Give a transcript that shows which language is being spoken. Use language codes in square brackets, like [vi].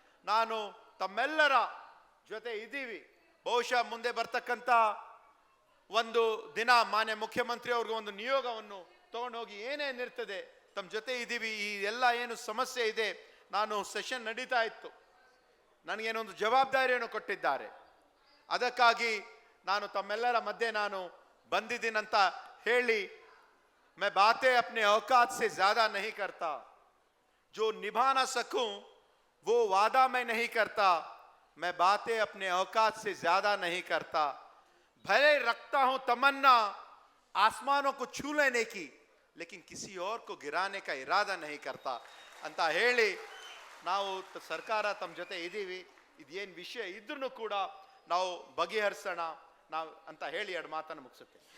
[kn] ನಾನು ತಮ್ಮೆಲ್ಲರ ಜೊತೆ ಇದ್ದೀವಿ. ಬಹುಶಃ ಮುಂದೆ ಬರ್ತಕ್ಕಂಥ ಒಂದು ದಿನ ಮಾನ್ಯ ಮುಖ್ಯಮಂತ್ರಿ ಅವ್ರಿಗೆ ಒಂದು ನಿಯೋಗವನ್ನು ತಗೊಂಡೋಗಿ ಏನೇನಿರ್ತದೆ ತಮ್ಮ ಜೊತೆ ಇದ್ದೀವಿ. ಈ ಎಲ್ಲ ಏನು ಸಮಸ್ಯೆ ಇದೆ, ನಾನು ಸೆಷನ್ ನಡೀತಾ ಇತ್ತು, ನನಗೇನೊಂದು ಜವಾಬ್ದಾರಿಯನ್ನು ಕೊಟ್ಟಿದ್ದಾರೆ. ಅದಕ್ಕಾಗಿ ನಾನು ತಮ್ಮೆಲ್ಲರ ಮಧ್ಯೆ ನಾನು ಬಂದಿದ್ದೀನಂತ ಹೇಳಿ, [hi] मैं बातें अपने औकात से ज्यादा नहीं करता, जो निभा ना सकूं वो वादा मैं नहीं करता, मैं बातें अपने औकात से ज्यादा नहीं करता, भले रखता हूं तमन्ना आसमानों को छू लेने की, लेकिन किसी और को गिराने का इरादा नहीं करता [kn] ಅಂತ ಹೇಳಿ ನಾವು ಸರ್ಕಾರ ತಮ್ಮ ಜೊತೆ ಇದ್ದೀವಿ. ಇದೇನು ವಿಷಯ ಇದ್ರೂ ಕೂಡ ನಾವು ಬಗೆಹರಿಸೋಣ ನಾವು ಅಂತ ಹೇಳಿ ಎರಡು ಮಾತನ್ನು ಮುಗಿಸುತ್ತೆ.